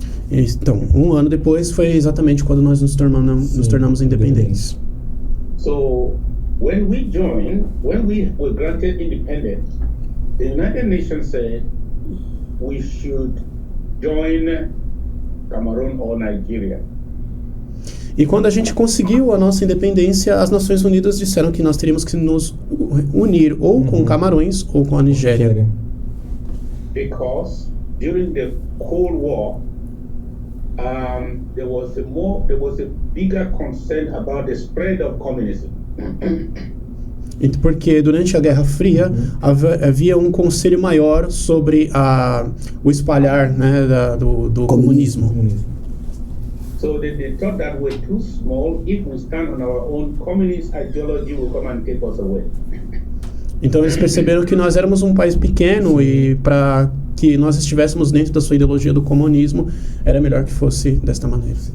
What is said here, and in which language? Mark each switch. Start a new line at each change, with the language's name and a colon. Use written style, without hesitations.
Portuguese: Então, um ano depois foi exatamente quando nós nos tornamos independentes.
English: So, when we were granted independence, the United Nations said we should join Cameroon or Nigeria.
Portuguese: E quando a gente conseguiu a nossa independência, as Nações Unidas disseram que nós teríamos que nos unir ou com Camarões ou com a Nigéria.
English: Because during the Cold War, there was a bigger concern about the spread of communism.
Portuguese: Porque durante a Guerra Fria havia um conselho maior sobre o espalhar, né, do comunismo.
English: So they thought that we're too small. If we stand on our own, communist ideology will come and take us away.
Portuguese: Então eles perceberam que nós éramos um país pequeno e para que nós estivéssemos dentro da sua ideologia do comunismo, era melhor que fosse desta maneira.